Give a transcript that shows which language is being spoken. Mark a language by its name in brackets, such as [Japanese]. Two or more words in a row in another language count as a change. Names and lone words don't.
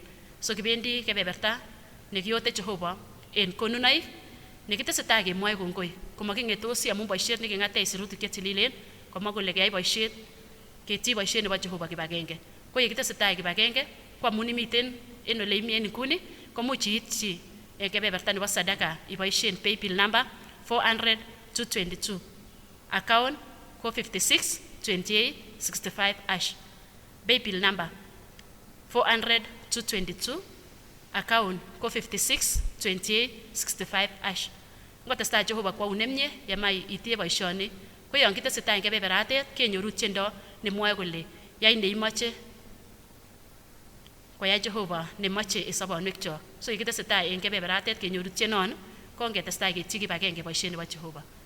[Kalenjin] So kibendi kebeberta nekiyote Jehova en konunoik nekitesetai kemwoe kongoi komaking'etosi amu boisiet neking'atech sirutik chetililen komwa kole keyai boisiet ketyi boisiet nebo Jehova kibagenge. Ko yekitesetai kibagenge ko amun imiten en ole imi en nguni komuch iityi kebeberta nebo sadaka iboisien [English] paybill number [Kalenjin] 400-222 account ko 562865 [English] paybill number [Kalenjin] 400-222 account ko 562865 ngotestai Jehova kwaun nemie yemai itie boisioni ko yon kitesetai eng kebeberatet kenyoru tiendo nemwoe kole yai neimoche koyai Jehova nemoche en sobonwekyok. So yekitesetai eng kebeberatet kenyoru tienon ko ngetestai ketyi kibagenge boisiet nebo Jehova.